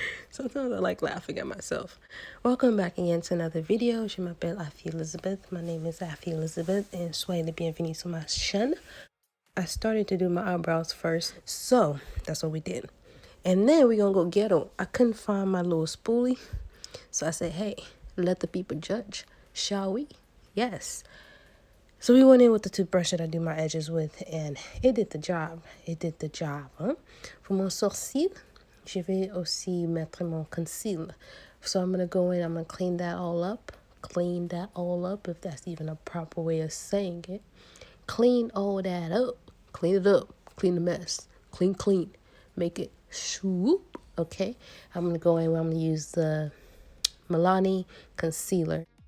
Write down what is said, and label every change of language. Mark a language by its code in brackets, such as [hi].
[en] Sometimes I like laughing at myself. Welcome back again to another video. [fr] Je m'appelle Afi Elizabeth. [en] My name is Afi Elizabeth, and [fr] soyez les bienvenus sur ma chaîne. [en] I started to do my eyebrows first, so that's what we did. And then we gonna go ghetto. I couldn't find my little spoolie, so I said, hey, let the people judge, shall we? Yes. So we went in with the toothbrush that I do my edges with, and it did the job. It did the job. Hein? [fr] For mon sourcil, je vais aussi mettre mon concealer. [en] So I'm going to go in, I'm going to clean that all up. Clean that all up, if that's even a proper way of saying it. Clean all that up. Clean it up. Clean the mess. Clean. Make it swoop. Okay? I'm going to go in, I'm going to use the Milani concealer.